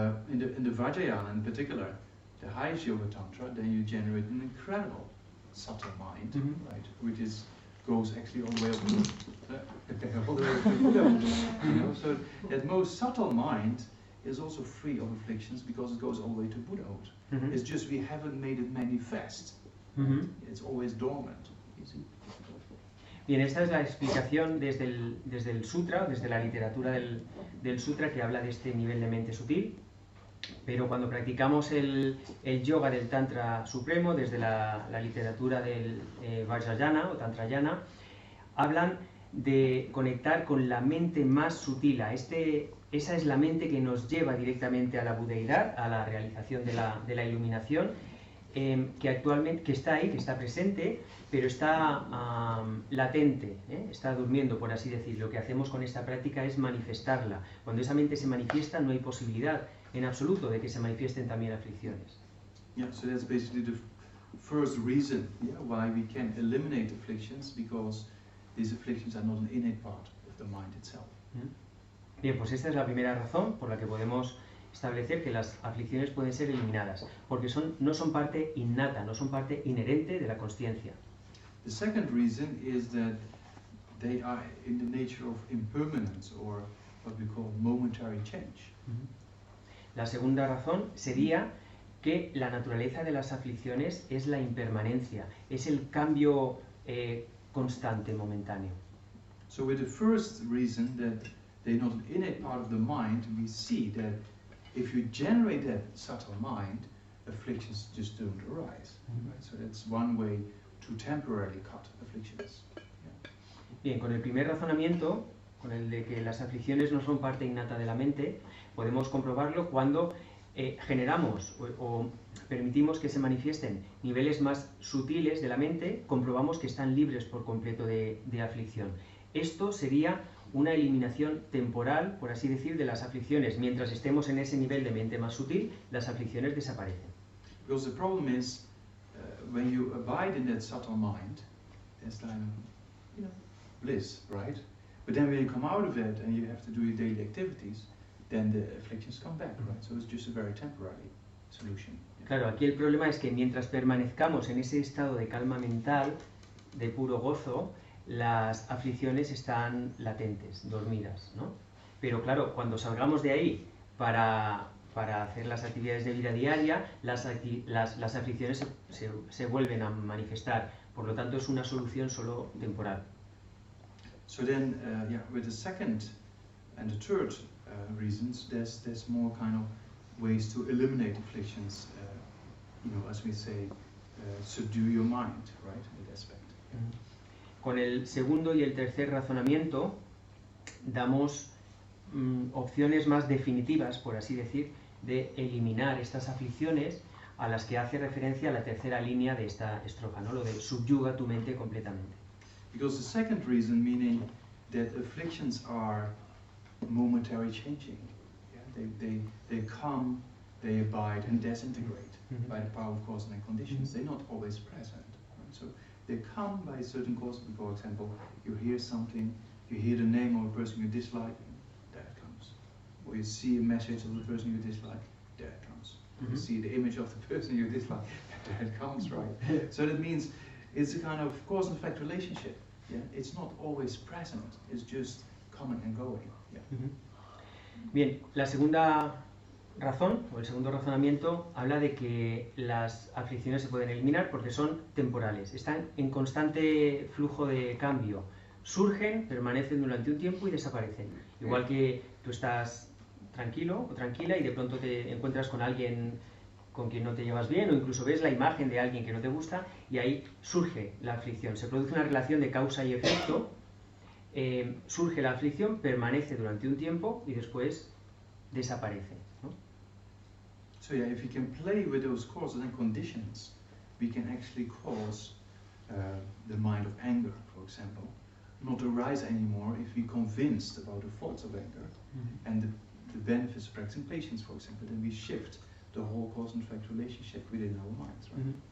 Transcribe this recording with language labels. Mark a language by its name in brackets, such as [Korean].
[English] In the Vajrayana in particular, the highest yoga tantra, then you generate an incredible subtle mind, right? Which goes actually all the way up to all the way up to Buddha. You know, so that most subtle mind is also free of afflictions because it goes all the way to Buddhahood. It's just we haven't made it manifest. It's always dormant. You see? [Spanish] Bien, esta es la explicación desde el sutra, desde la literatura del sutra, que habla de este nivel de mente sutil. Pero cuando practicamos el yoga del Tantra Supremo, desde la literatura del Vajrayana o Tantrayana, hablan de conectar con la mente más sutil. Esa es la mente que nos lleva directamente a la budeidad, a la realización de la iluminación, que actualmente que está ahí, que está presente, pero está latente, está durmiendo, por así decirlo. Lo que hacemos con esta práctica es manifestarla. Cuando esa mente se manifiesta, no hay posibilidad en absoluto de que se manifiesten también aflicciones. [English] Yeah, so that's basically the first reason, why we can eliminate afflictions, because these afflictions are not an innate part of the mind itself. [Spanish] Bien, pues esta es la primera razón por la que podemos establecer que las aflicciones pueden ser eliminadas, porque no son parte innata, no son parte inherente de la consciencia. [English] The second reason is that they are in the nature of impermanence, or what we call momentary change. [Spanish] La segunda razón sería que la naturaleza de las aflicciones es la impermanencia, es el cambio constante, momentáneo. [English] So with the first reason that they're not an innate part of the mind, we see that if you generate that subtle mind, afflictions just don't arise. Right? So that's one way to temporarily cut afflictions. [Spanish] Bien, con el primer razonamiento, con el de que las aflicciones no son parte innata de la mente, podemos comprobarlo cuando generamos o permitimos que se manifiesten niveles más sutiles de la mente, comprobamos que están libres por completo de aflicción. Esto sería una eliminación temporal, por así decir, de las aflicciones. Mientras estemos en ese nivel de mente más sutil, las aflicciones desaparecen. [English] Because the problem is, when you abide in that subtle mind, there's kind of, bliss, right? But then when you come out of it and you have to do your daily activities, then the afflictions come back, right? So it's just a very temporary solution. [Spanish] Claro, aquí el problema es que mientras permanezcamos en ese estado de calma mental, de puro gozo, las aflicciones están latentes, dormidas, ¿no? Pero claro, cuando salgamos de ahí para hacer las actividades de vida diaria, las aflicciones se vuelven a manifestar. Por lo tanto, es una solución solo temporal. [English] So then, with the second and the third reasons, there's more kind of ways to eliminate afflictions. As we say, subdue your mind, right? In that aspect. [Spanish] Con el segundo y el tercer razonamiento damos opciones más definitivas, por así decir, de eliminar estas aflicciones a las que hace referencia la tercera línea de esta estrofa, ¿no? Lo de subyuga tu mente completamente. [English] Because the second reason, meaning that afflictions are momentary changing. Yeah? They come, they abide and disintegrate by the power of cause and conditions. They're not always present. Right? So they come by a certain cause. For example, you hear something, you hear the name of a person you dislike, there it comes. Or you see a message of the person you dislike, there it comes. You see the image of the person you dislike, there it comes, right? So that means it's a kind of cause and effect relationship. Yeah? It's not always present, it's just coming and going. Yeah. [Spanish] Bien, la segunda razón, o el segundo razonamiento, habla de que las aflicciones se pueden eliminar porque son temporales, están en constante flujo de cambio, surgen, permanecen durante un tiempo y desaparecen. Igual que tú estás tranquilo o tranquila y de pronto te encuentras con alguien con quien no te llevas bien, o incluso ves la imagen de alguien que no te gusta y ahí surge la aflicción. Se produce una relación de causa y efecto, surge la aflicción, permanece durante un tiempo y después desaparece, ¿no? [English] So yeah, if we can play with those causes and conditions, we can actually cause the mind of anger, for example, not arise anymore if we're convinced about the faults of anger and the benefits of practicing patience, for example, then we shift the whole cause and effect relationship within our minds, right?